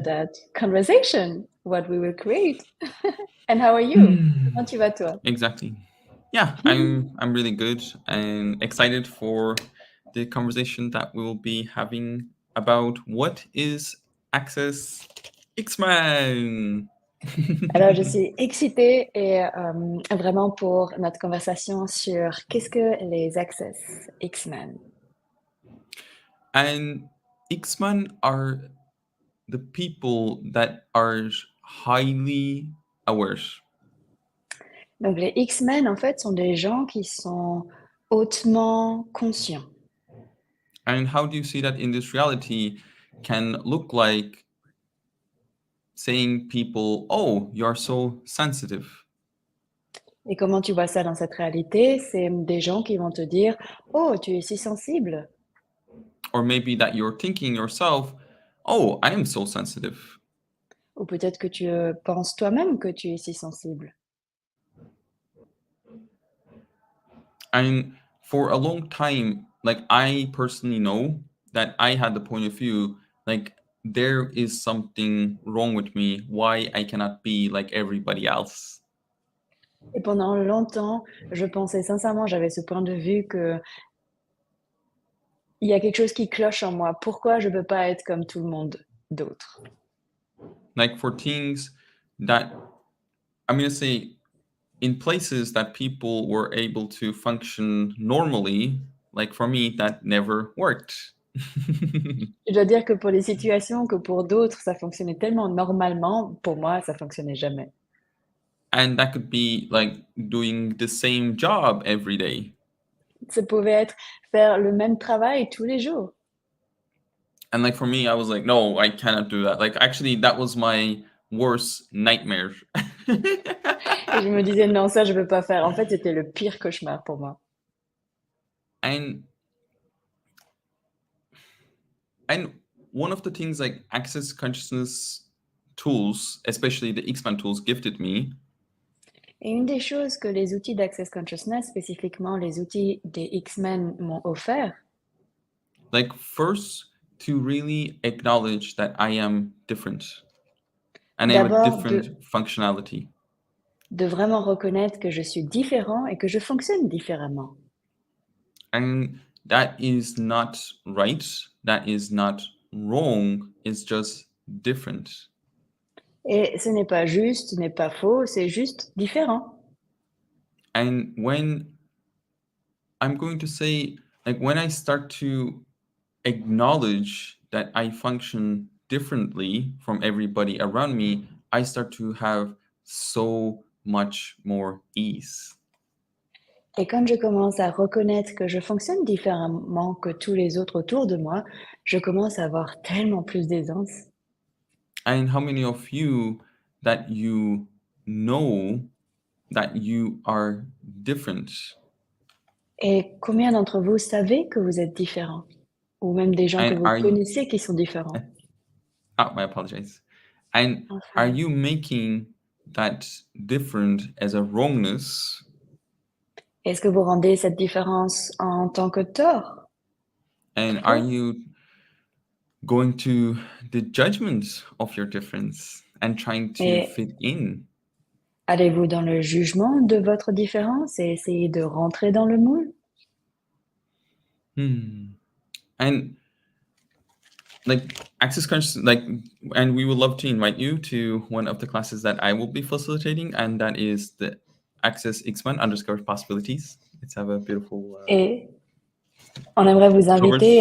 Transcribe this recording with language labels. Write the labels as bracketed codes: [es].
[en] that conversation what we will create. And how are you? Hmm, [fr] Comment tu vas toi? [en] exactly. Yeah, I'm really good and excited for the conversation that we will be having about what is Access X-Men. [fr] Alors, je suis excitée et vraiment pour notre conversation sur qu'est-ce que les Access X-Men. [en] And X-Men are the people that are highly aware. [fr] Donc, les X-Men, en fait, sont des gens qui sont hautement conscients. [en] And how do you see that in this reality can look like saying people, oh, you're so sensitive? [fr] Et comment tu vois ça dans cette réalité? C'est des gens qui vont te dire: «Oh, tu es si sensible» [en] Or maybe that you're thinking yourself, oh, I am so sensitive. [fr] ou peut-être que tu, penses toi-même que tu es si sensible. [en] And for a long time, like I personally know that I had the point of view, like there is something wrong with me, why I cannot be like everybody else. [fr] Et pendant longtemps, je pensais sincèrement, j'avais ce point de vue qu'il y a quelque chose qui cloche en moi. Pourquoi je peux pas être comme tout le monde d'autre? [en] Like for things that I'm gonna say in places that people were able to function normally, like for me, that never worked. [fr] Je dois dire que pour les situations que pour d'autres, ça fonctionnait tellement normalement, pour moi, ça fonctionnait jamais. [en] And that could be like doing the same job every day. [fr] Ça pouvait être faire le même travail tous les jours. [en] And like for me, I was like, no, I cannot do that. Like actually, that was my worst nightmare. [fr] Et je me disais: «Non, ça, je peux pas faire». En fait, c'était le pire cauchemar pour moi. [en] and and one of the things like access consciousness tools, especially the X-Men tools, gifted me. [fr] Et une des choses que les outils d'Access Consciousness, spécifiquement les outils des X-Men, m'ont offert, [en] Like first to really acknowledge that I am different and I have a [fr] d'abord [en] different functionality. [fr] de vraiment reconnaître que je suis différent et que je fonctionne différemment. [en] And that is not right, that is not wrong, it's just different. [fr] Et ce n'est pas juste, ce n'est pas faux, c'est juste différent. [en] And when I'm going to say, like, when I start to acknowledge that I function differently from everybody around me, I start to have so much more ease. [fr] Et quand je commence à reconnaître que je fonctionne différemment que tous les autres autour de moi, je commence à avoir tellement plus d'aisance. [en] And how many of you that you know that you are different? [fr] Et combien d'entre vous savez que vous êtes différent? Ou même des gens que [en] And [fr] vous [en] are you, [fr] connaissez qui sont différents? [en] oh, I apologize. And are [fr] Enfin, [en] you making that different as a wrongness? [fr] est-ce que vous rendez cette différence en tant que tort? [en] And are [fr] Faux? [en] you going to the judgment of your difference and trying to [fr] Et [en] fit in? [fr] allez-vous dans le jugement de votre différence et essayez de rentrer dans le moule? Hmm. [en] And like access conscious, like, and we would love to invite you to one of the classes that I will be facilitating, and that is the Access X-Men Undiscovered Possibilities. Let's have a beautiful [fr] Et on aimerait vous inviter